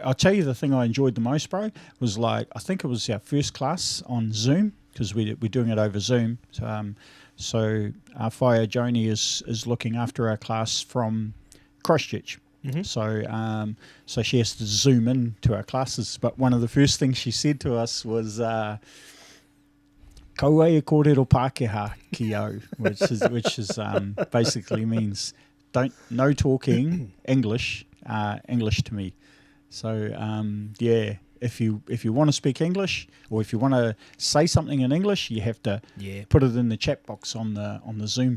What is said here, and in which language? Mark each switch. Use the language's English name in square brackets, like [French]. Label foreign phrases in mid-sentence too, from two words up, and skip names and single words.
[English] I'll tell you the thing I enjoyed the most, bro, was I think it was our first class on Zoom, because we're doing it over Zoom. So our Whai Joni is looking after our class from Christchurch. So she has to zoom in to our classes. But one of the first things she said to us was [Māori] "Ko e kōrero Pākehā ki au," [English] which is basically means no talking English to me. So if you want to speak English, or if you want to say something in English, you have to put it in the chat box on the Zoom.